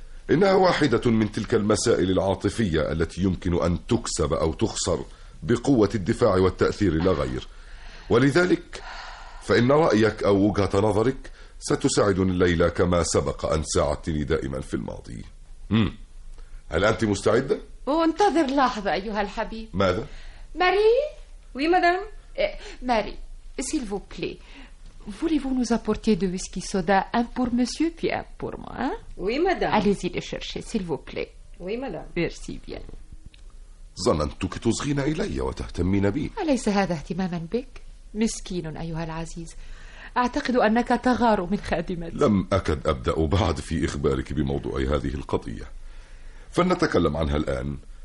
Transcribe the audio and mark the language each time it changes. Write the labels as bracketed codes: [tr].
[ar] إنها واحدة من تلك المسائل العاطفية التي يمكن أن تكسب أو تخسر بقوة الدفاع والتأثير لا غير، ولذلك فإن رأيك أو وجهة نظرك ستساعدني الليلة كما سبق أن ساعدتني دائما في الماضي. هل أنت مستعدة؟ انتظر لحظة أيها الحبيب. ماذا؟ [fr] ماري؟ Oui, madame. Marie, s'il vous plaît, voulez-vous nous apporter de whisky soda, un pour monsieur puis un pour moi, hein? Oui, madame. Allez-y le chercher, s'il vous plaît. Oui, madame. Merci bien. [ar] ظننتك تصغين إلي وتهتمين بي. أليس هذا اهتماما بك؟ مسكين أيها العزيز، أعتقد أنك تغار من خادمتي. لم أكد أبدأ بعد في إخبارك بموضوع هذه القضية، فلنتكلم عنها الآن.